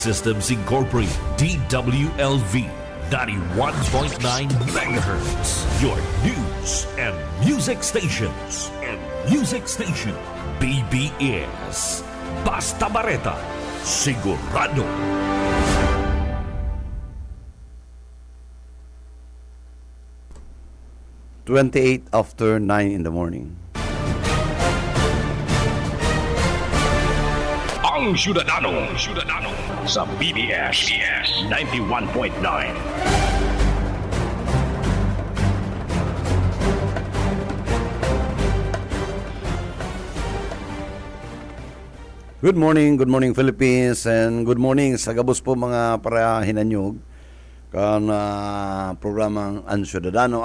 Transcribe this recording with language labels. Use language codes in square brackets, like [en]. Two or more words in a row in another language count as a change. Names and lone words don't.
[en] Systems Incorporated, DWLV, 91.9 megahertz. Your news and music stations. [bik] BBS. Basta Bareta, sigurado. [en] "28 after 9 in the morning. [bik] Ang Syudadano sa BBS 91.9. [en] Good morning Philippines, and good morning [bik] sa gabos po mga parahinanyog kan programang Ang Syudadano.